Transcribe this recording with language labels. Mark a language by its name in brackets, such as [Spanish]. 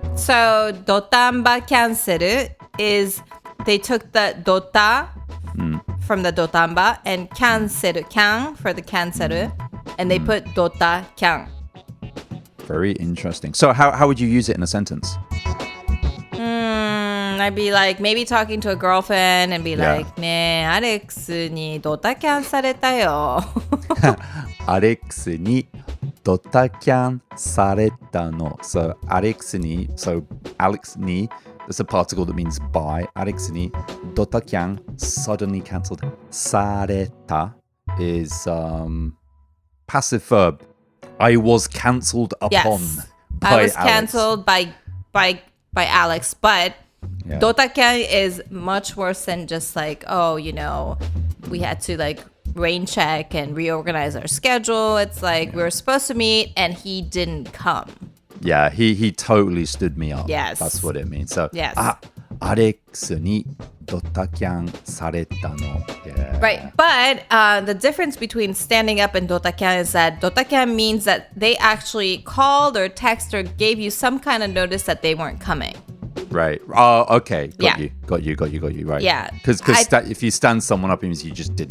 [English] So, dotamba cancel is they took the dota from the dotamba and cancel, can for the cancel, and they put dota can. Very interesting. So how would you use it in a sentence? I'd be like, maybe talking to a girlfriend and be like, [Japanese] ねえ、アレックスにドタキャンされたよ。アレックスにドタキャンされたの。 [English] So, [Japanese] アレックスに、 [English] so, [Japanese] アレックスに [English] It's a particle that means by. [Japanese] アレックスにドタキャン [English] suddenly cancelled. [Japanese] された [English] is passive verb. I was cancelled upon Yes. by I was cancelled by Alex, but dotaken is much worse than just like, oh, you know, we had to like rain check and reorganize our schedule. It's like we were supposed to meet and he didn't come. Yeah, he totally stood me up. Yes. That's what it means. So, Yes. [Japanese] アレックスにドタキャンされたの。 [English] Yeah. Right. But the difference between standing up and dotaken is that dotaken means that they actually called or texted or gave you some kind of notice that they weren't coming. Right. Oh, okay. Yeah. Got you. Right. Yeah. Because if you stand someone up, it means you just didn't.